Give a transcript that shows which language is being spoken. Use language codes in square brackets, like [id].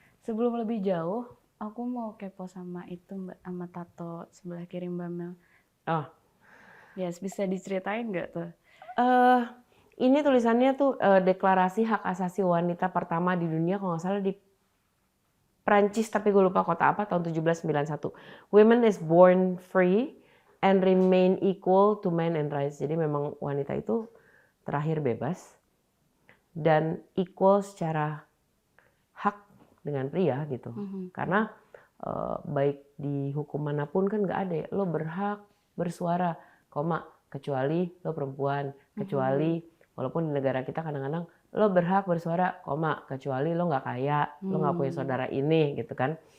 [id] Sebelum lebih jauh, aku mau kepo sama itu Mbak, sama tato sebelah kiri Mbak Mel. Oh, [en] Yes, [id] bisa diceritain nggak tuh? Ini tulisannya tuh Deklarasi Hak Asasi Wanita pertama di dunia, kalau nggak salah di Prancis, tapi gue lupa kota apa, tahun 1791. [en] Women is born free and remain equal to men and rights. [id] Jadi memang wanita itu terlahir bebas dan equal secara hak dengan pria gitu. Karena baik di hukum manapun kan nggak ada ya, lo berhak bersuara, kecuali lo perempuan, kecuali walaupun di negara kita kadang-kadang lo berhak bersuara, kecuali lo nggak kaya, lo nggak punya saudara ini gitu kan.